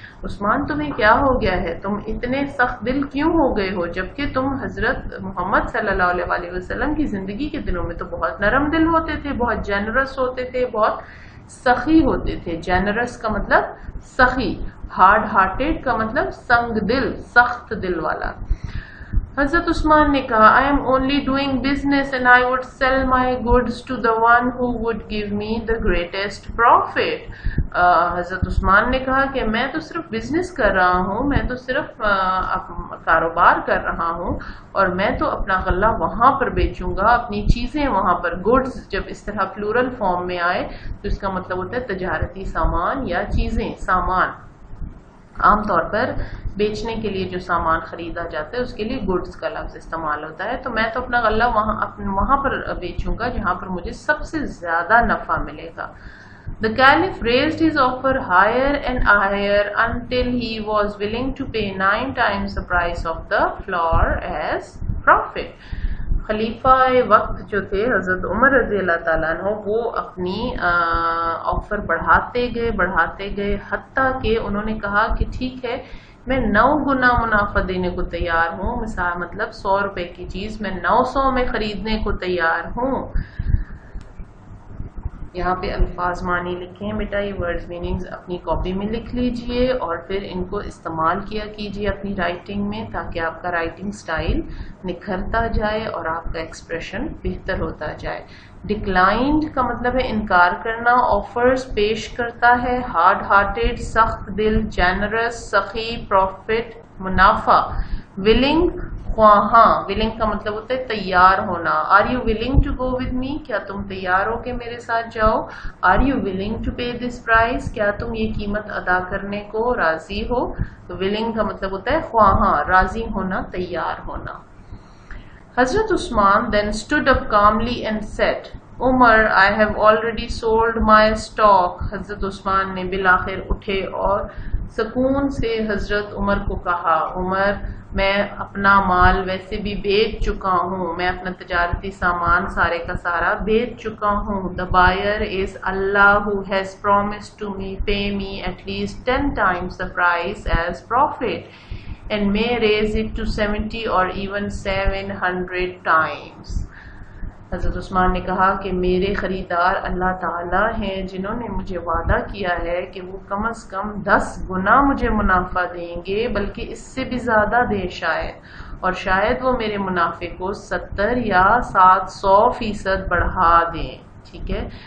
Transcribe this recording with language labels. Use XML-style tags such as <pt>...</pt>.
<ur>عثمان تمہیں کیا ہو گیا ہے, تم اتنے سخت دل کیوں ہو گئے ہو, جبکہ تم حضرت محمد صلی اللہ علیہ وآلہ وسلم کی زندگی کے دنوں میں تو بہت نرم دل ہوتے تھے, بہت جینرس ہوتے تھے, بہت سخی ہوتے تھے. جینرس کا مطلب سخی, ہارڈ ہارٹیڈ کا مطلب سنگ دل, سخت دل والا. حضرت عثمان نے کہا,</ur> <en>I am only doing business and I would sell my goods to the one who would give me the greatest profit.</en> <ur>حضرت عثمان نے کہا کہ میں تو صرف بزنس کر رہا ہوں, میں تو صرف کاروبار کر رہا ہوں اور میں تو اپنا غلہ وہاں پر بیچوں گا, اپنی چیزیں وہاں پر. گڈز جب اس طرح پلورل فارم میں آئے تو اس کا مطلب ہوتا ہے تجارتی سامان یا چیزیں, سامان. عام طور پر بیچنے کے لیے جو سامان خریدا جاتا ہے اس کے لیے گڈز کا لفظ استعمال ہوتا ہے. تو میں تو اپنا غلہ وہاں پر بیچوں گا جہاں پر مجھے سب سے زیادہ نفع ملے گا.</ur> <en>The caliph raised his offer higher and higher until he was willing to pay 9 times the price of the floor as profit.</en> <ur>خلیفہ وقت جو تھے حضرت عمر رضی اللہ تعالیٰ عنہ, وہ اپنی آفر بڑھاتے گئے حتیٰ کہ انہوں نے کہا کہ ٹھیک ہے میں 9 گنا منافع دینے کو تیار ہوں. مثال مطلب 100 روپے کی چیز میں 900 میں خریدنے کو تیار ہوں. یہاں پہ الفاظ معنی لکھے ہیں بیٹا, یہ ورڈز میننگز اپنی کاپی میں لکھ لیجئے اور پھر ان کو استعمال کیا کیجئے اپنی رائٹنگ میں, تاکہ آپ کا رائٹنگ سٹائل نکھرتا جائے اور آپ کا ایکسپریشن بہتر ہوتا جائے. ڈکلائنڈ کا مطلب ہے انکار کرنا, آفرز پیش کرتا ہے, ہارڈ ہارٹیڈ سخت دل, جینرس سخی, پروفٹ منافع, ولنگ خواہاں, ولنگ کا مطلب ہوتا ہے تیار ہونا.</ur> <en>are you willing to go with me,</en> <ur>کیا تم تیار ہو کہ میرے ساتھ جاؤ.</ur> <en>are you willing to pay this price,</en> <ur>کیا تم یہ قیمت ادا کرنے کو راضی ہو. تو ولنگ کا مطلب ہوتا ہے خواہاں, راضی ہونا, تیار ہونا.</ur> <en>Hazrat Usman then stood up calmly and said, Umar, I have already sold my stock.</en> <ur>حضرت عثمان نے بالآخر اٹھے اور سکون سے حضرت عمر کو کہا, عمر میں اپنا مال ویسے بھی بیچ چکا ہوں, میں اپنا تجارتی سامان سارے کا سارا بیچ چکا ہوں.</ur> <en>The buyer is Allah who has promised to pay me at least 10 times the price as profit and may raise it to 70 or even 700 times.</en> <ur>حضرت عثمان نے کہا کہ میرے خریدار اللہ تعالیٰ ہیں جنہوں نے مجھے وعدہ کیا ہے کہ وہ کم از کم 10 گنا مجھے منافع دیں گے, بلکہ اس سے بھی زیادہ دے شاید, اور شاید وہ میرے منافع کو 70 یا 700% بڑھا دیں. ٹھیک ہے.</ur>